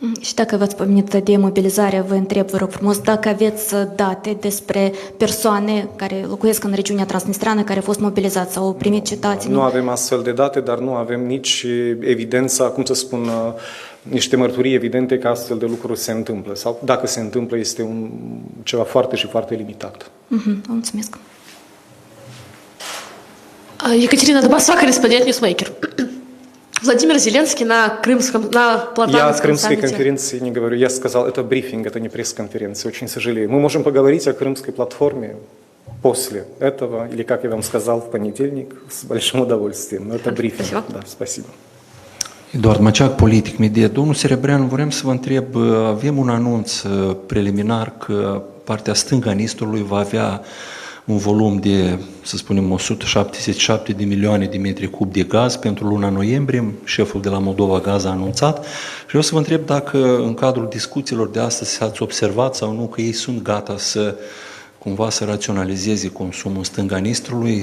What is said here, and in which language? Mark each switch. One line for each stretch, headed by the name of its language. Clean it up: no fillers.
Romanian: Și dacă v-ați pomenit de mobilizare, vă întreb, vă rog frumos, dacă aveți date despre persoane care locuiesc în regiunea transnistreană, care au fost mobilizați sau au primit citații? Nu avem astfel de date, dar nu avem nici evidența, cum să spun, niște mărturii evidente că astfel de lucruri se întâmplă. Sau dacă se întâmplă, este ceva foarte și foarte limitat. Vă mulțumesc.
Russian: Екатерина Дубасова, корреспондент Ньюсмейкер. Владимир Зеленский на Я о Платановском крымской саммите. конференции не говорю. Я сказал, это брифинг, это не пресс-конференция. Очень сожалею. Мы можем поговорить о крымской платформе после этого, или, как я вам сказал, в понедельник, с большим удовольствием. Но это брифинг. Спасибо. Да, спасибо.
Romanian: Eduard Maceac, Politic Media. Domnul Serebreanu, vrem să vă întreb, avem un anunț preliminar că partea stângă a Nistrului va avea un volum de, să spunem, 177 de milioane de metri cub de gaz pentru luna noiembrie. Șeful de la Moldova Gaz a anunțat. Și vreau să vă întreb dacă în cadrul discuțiilor de astăzi ați observat sau nu că ei sunt gata să cumva să raționalizeze consumul în stânga Nistrului.